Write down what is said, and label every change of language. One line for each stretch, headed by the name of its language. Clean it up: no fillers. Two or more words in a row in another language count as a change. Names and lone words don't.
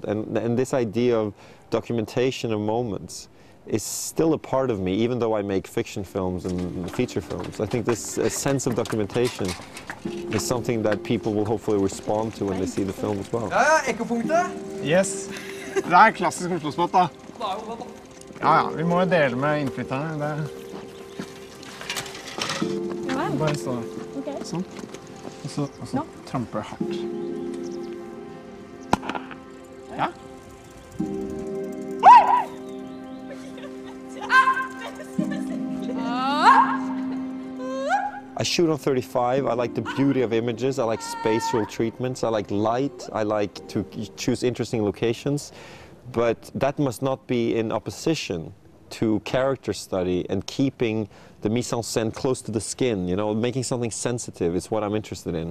English: And this idea of documentation of moments is still a part of me, even though I make fiction films and feature films. I think this sense of documentation is something that people will hopefully respond to when they see the film as well.
Norwegian: Ekkopunktet?
English: Yes.
Norwegian: Det klassisk Oslo-spot, da. Ja, vi må dele med innflytterne. Bare stå sånn. Og så trampe hardt. Ja.
English: I shoot on 35. I like the beauty of images. I like spatial treatments. I like light. I like to choose interesting locations. But that must not be in opposition to character study and keeping the
French: mise en scène
English: close to the skin, you know, making something sensitive is what I'm interested in.